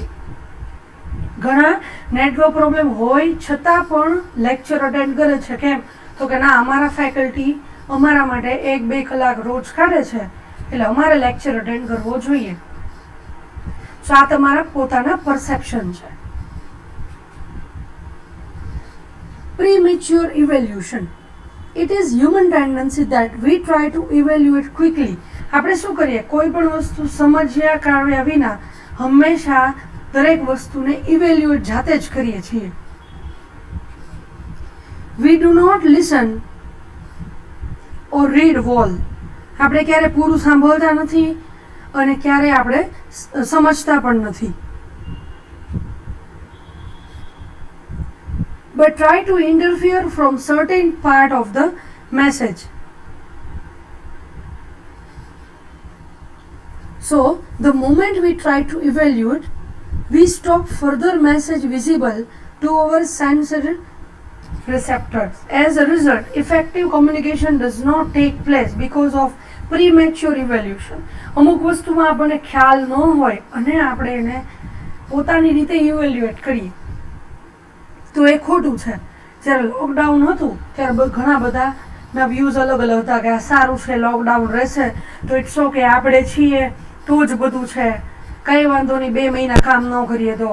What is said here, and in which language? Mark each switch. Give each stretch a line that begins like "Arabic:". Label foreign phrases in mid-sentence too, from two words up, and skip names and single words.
Gujarati: ઘણા નેટવર્ક પ્રોબ્લેમ હોય છતાં પણ લેક્ચર અટેન્ડ કરે છે. કેમ? તો કે ના, અમારા ફેકલ્ટી અમારા માટે 1-2 કલાક રોજ કાઢે છે, એટલે અમારે લેક્ચર અટેન્ડ કરવો જોઈએ. તો આ તમારા પોતાના પરસેપ્શન છે.
English: Premature evaluation. It is human tendency that we try to evaluate quickly.
Gujarati: આપણે શું કરીએ? કોઈ પણ વસ્તુ સમજ્યા કાઢ્યા વિના હંમેશા દરેક વસ્તુને ઇવેલ્યુએટ જાતે જ કરીએ છીએ.
English: We do not listen or read well.
Gujarati: આપણે ક્યારે પૂરું સાંભળતા નથી અને ક્યારે આપણે સમજતા પણ નથી.
English: But try to interfere from certain part of the message. So, the moment we try to evaluate, we stop further message visible to our sensory receptors. As a result, effective communication does not take place because of premature evaluation.
Gujarati: અમુક વસ્તુમાં આપણને ખ્યાલ ન હોય અને આપણે એને પોતાની રીતે ઇવેલ્યુએટ કરીએ તો એ ખોટું છે. જ્યારે લોકડાઉન હતું ત્યારે ઘણા બધાના વ્યૂઝ અલગ અલગ હતા કે આ સારું છે, લોકડાઉન રહેશે તો
English: it's okay,
Gujarati: આપણે છીએ તો જ બધું છે, કંઈ વાંધો નહીં, 2 મહિના કામ ન કરીએ તો.